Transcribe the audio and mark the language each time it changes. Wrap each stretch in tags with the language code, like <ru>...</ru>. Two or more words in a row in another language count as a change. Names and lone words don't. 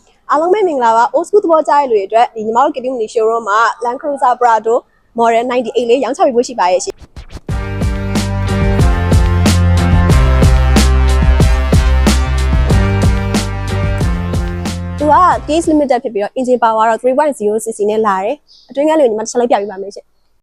<my>အားလုံးပဲမင်္ဂလာပါ</my> <en>old school</en> <my>သဘောကျတဲ့လူတွေအတွက်ဒီညီမတို့ Kitty Mini showroom မှာ Land Cruiser Prado Model 98 လေးရောင်းချပေးဖို့ရှိပါရဲ့ရှင်သူက</my> <en>case limited</en> <my>ဖြစ်ပြီးတော့</my> <en>engine power</en> <my>တော့ 3.0cc နဲ့လာတယ်အတွင်းကလေးကိုညီမတစ်ချက်လိုက်ပြပေးပါမယ်ရှင်</my>